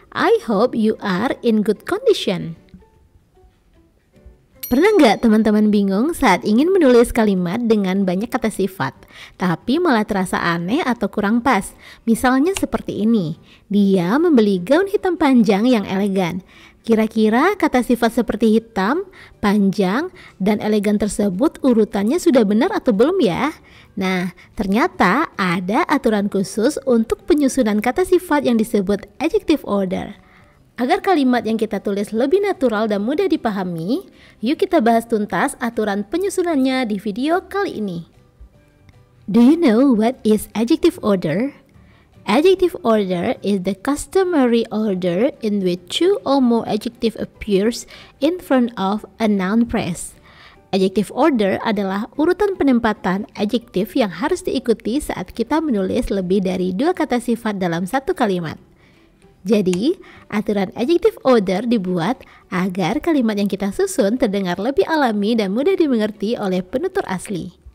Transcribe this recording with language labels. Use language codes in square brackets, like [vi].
[en] I hope you are in good condition. [id] Pernah nggak teman-teman bingung saat ingin menulis kalimat dengan banyak kata sifat, tapi malah terasa aneh atau kurang pas? Misalnya seperti ini, dia membeli gaun hitam panjang yang elegan. Kira-kira kata sifat seperti hitam, panjang, dan elegan tersebut urutannya sudah benar atau belum ya? Nah, ternyata ada aturan khusus untuk penyusunan kata sifat yang disebut adjective order. Agar kalimat yang kita tulis lebih natural dan mudah dipahami, yuk kita bahas tuntas aturan penyusunannya di video kali ini. [en] Do you know what is adjective order? Adjective order is the customary order in which two or more adjective appears in front of a noun phrase. [id] Adjective order adalah urutan penempatan adjektif yang harus diikuti saat kita menulis lebih dari dua kata sifat dalam satu kalimat. Jadi, aturan adjective order dibuat agar kalimat yang kita susun terdengar lebih alami dan mudah dimengerti oleh penutur asli.